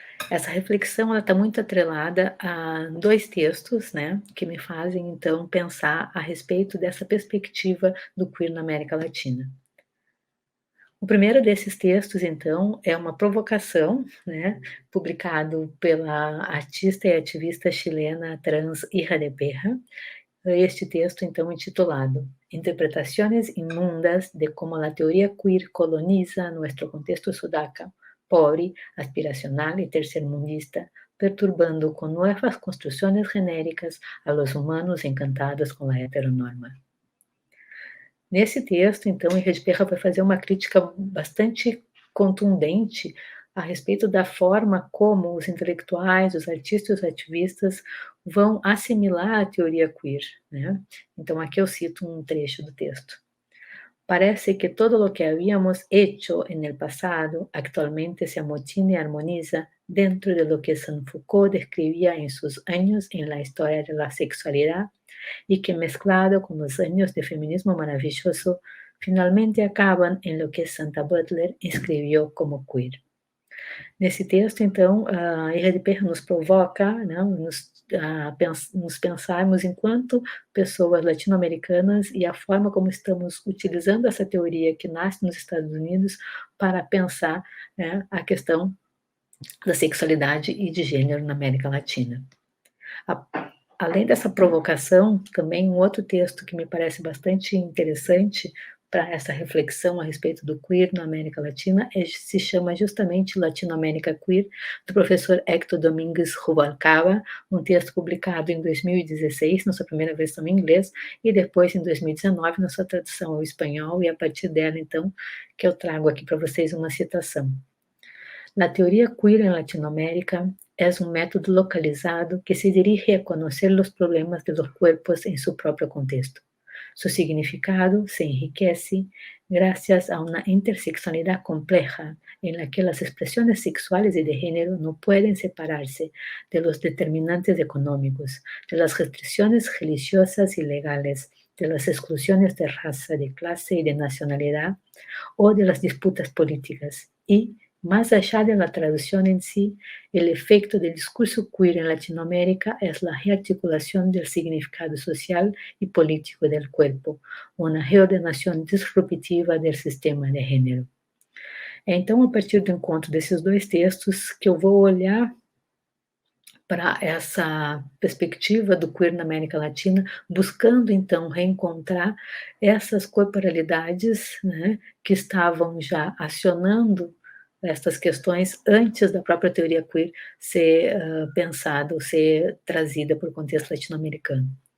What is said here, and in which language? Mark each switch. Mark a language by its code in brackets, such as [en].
[pt] Essa reflexão está muito atrelada a dois textos, né, que me fazem então pensar a respeito dessa perspectiva do queer na América Latina. O primeiro desses textos, então, é uma provocação, né, publicado pela artista e ativista chilena trans Hija de Perra. [es] Este texto, [pt] então, intitulado [es] Interpretaciones inmundas de cómo la teoría queer coloniza nuestro contexto sudaca, pobre, aspiracional y tercermundista, perturbando con nuevas construcciones genéricas a los humanos encantados con la heteronorma. [pt] Nesse texto, então, Henrique Perra vai fazer uma crítica bastante contundente a respeito da forma como os intelectuais, os artistas e os ativistas vão assimilar a teoria queer, né? Então, aqui eu cito um trecho do texto. [es] Parece que todo lo que habíamos hecho en el pasado actualmente se amotina y armoniza dentro de lo que Saint Foucault describía en sus años en la historia de la sexualidad y que mezclado con los años de feminismo maravilloso, finalmente acaban en lo que Santa Butler escreveu como queer. [pt] Nesse texto, então, a Hija de Perra nos provoca, né, nos pensarmos enquanto pessoas latino-americanas e a forma como estamos utilizando essa teoria que nasce nos Estados Unidos para pensar, né, a questão da sexualidade e de gênero na América Latina. Além dessa provocação, também um outro texto que me parece bastante interessante para essa reflexão a respeito do queer na América Latina se chama justamente Latinoamérica Queer, do professor Héctor Domínguez Rubalcaba, um texto publicado em 2016, na sua primeira versão em inglês, e depois em 2019 na sua tradução ao espanhol, e a partir dela, então, que eu trago aqui para vocês uma citação. [es] La teoría queer en Latinoamérica es un método localizado que se dirige a conocer los problemas de los cuerpos en su propio contexto. Su significado se enriquece gracias a una interseccionalidad compleja en la que las expresiones sexuales y de género no pueden separarse de los determinantes económicos, de las restricciones religiosas y legales, de las exclusiones de raza, de clase y de nacionalidad, o de las disputas políticas, y más allá de la traducción en sí, el efecto del discurso queer en Latinoamérica es la rearticulación del significado social y político del cuerpo, una reordenação disruptiva del sistema de gênero. [pt] Então, a partir do encontro desses dois textos, que eu vou olhar para essa perspectiva do queer na América Latina, buscando então reencontrar essas corporalidades, né, que estavam já acionando essas questões antes da própria teoria queer ser pensada ou ser trazida para o contexto latino-americano.